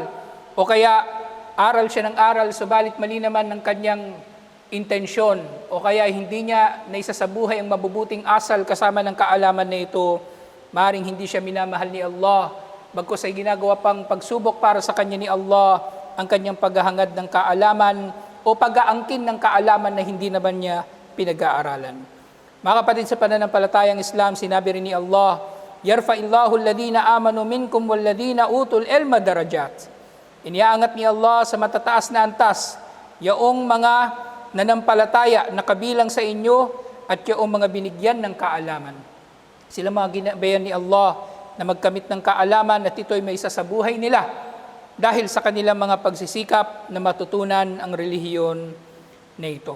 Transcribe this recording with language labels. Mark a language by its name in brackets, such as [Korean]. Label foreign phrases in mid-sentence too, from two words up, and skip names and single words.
[Filipino] o kaya aral siya ng aral subalit mali naman ng kanyang intensyon o kaya hindi niya naisa sa buhay ang mabubuting asal kasama ng kaalaman na ito, maring hindi siya minamahal ni Allah, bagkus ay ginagawa pang pagsubok para sa kanya ni Allah ang kanyang paghahangad ng kaalaman o pag-aangkin ng kaalaman na hindi naman niya pinag-aaralan. Mga kapatid sa pananampalatayang Islam, sinabi rin ni Allah, [Arabic] "يرفع الله الذين آمنوا منكم والذين أوتوا العلم درجات." [Filipino] Iniaangat ni Allah sa matataas na antas yaong mga nanampalataya na kabilang sa inyo at yaong mga binigyan ng kaalaman. Sila mga ginabayan ni Allah na magkamit ng kaalaman at ito'y may isa sa buhay nila dahil sa kanilang mga pagsisikap na matutunan ang relihiyon na ito.